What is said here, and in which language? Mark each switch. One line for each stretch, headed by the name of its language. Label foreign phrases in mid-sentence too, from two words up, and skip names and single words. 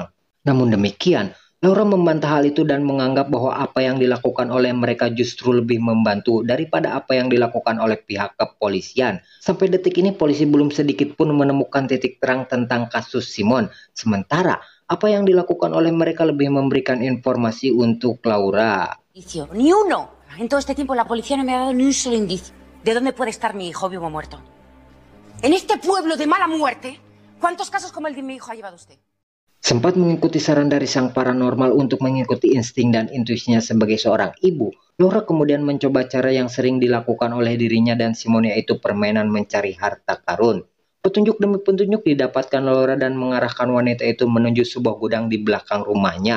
Indonesian: Namun demikian, Laura membantah hal itu dan menganggap bahwa apa yang dilakukan oleh mereka justru lebih membantu daripada apa yang dilakukan oleh pihak kepolisian. Sampai detik ini polisi belum sedikit pun menemukan titik terang tentang kasus Simon. Sementara apa yang dilakukan oleh mereka lebih memberikan informasi untuk Laura.
Spanish: Ni uno. En todo este tiempo la policía no me ha dado ni un solo indicio de dónde puede estar mi hijo, vivo o muerto. En este pueblo de mala muerte, ¿cuántos casos como el de mi hijo ha llevado usted?
Indonesian: Sempat mengikuti saran dari sang paranormal untuk mengikuti insting dan intuisinya sebagai seorang ibu, Laura kemudian mencoba cara yang sering dilakukan oleh dirinya dan Simon, yaitu permainan mencari harta karun. Petunjuk demi petunjuk didapatkan Laura dan mengarahkan wanita itu menuju sebuah gudang di belakang rumahnya.